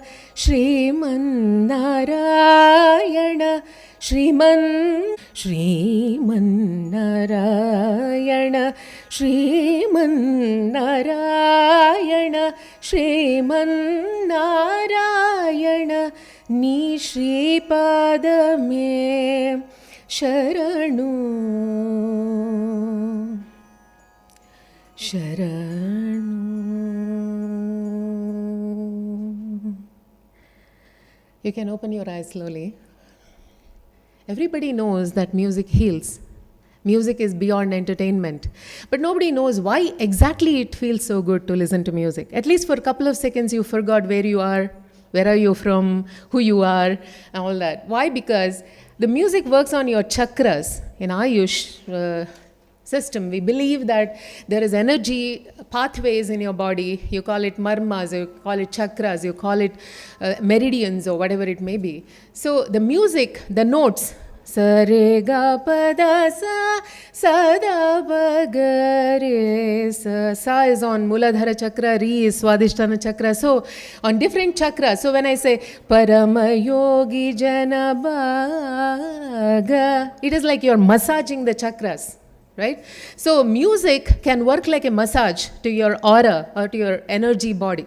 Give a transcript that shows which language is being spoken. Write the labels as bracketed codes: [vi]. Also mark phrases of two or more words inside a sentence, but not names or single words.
[kn] ಶ್ರೀಮನ್ನಾರಾಯಣ ಶ್ರೀಮನ್ನಾರಾಯಣ ಶ್ರೀಮನ್ನಾರಾಯಣ ಶ್ರೀಮನ್ನಾರಾಯಣ ನೀ ಶ್ರೀಪಾದ ಮೇ ಶರಣು ಶರಣು. [en] You can open your eyes slowly. Everybody knows that music heals. Music is beyond entertainment. But nobody knows why exactly it feels so good to listen to music. At least for a couple of seconds you forgot where you are, where are you from, who you are, and all that. Why? Because the music works on your chakras. In Ayush system, we believe that there is energy pathways in your body. You call it marmas, you call it chakras, you call it meridians or whatever it may be. So the music, the notes, sa re ga pa da sa sa da ba ga re sa. Sa is on Muladhara chakra, Re is Swadhisthana chakra. So on different chakras. So when I say [sa] परम योगि जन भाग, [en] it is like you're massaging the chakras. Right? So music can work like a massage to your aura or to your energy body.